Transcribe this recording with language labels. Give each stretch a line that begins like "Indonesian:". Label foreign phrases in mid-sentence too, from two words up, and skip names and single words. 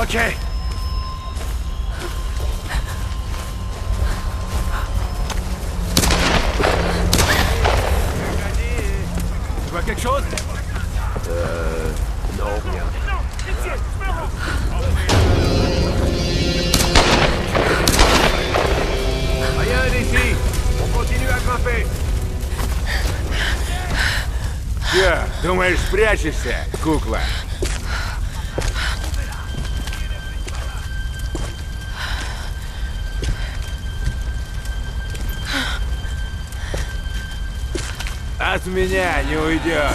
French: Ok. Tu vois quelque chose? Non, rien. Rien d'ici. On continue à grimper.
Russian: Че, думаешь, спрячешься, кукла? От меня не уйдешь.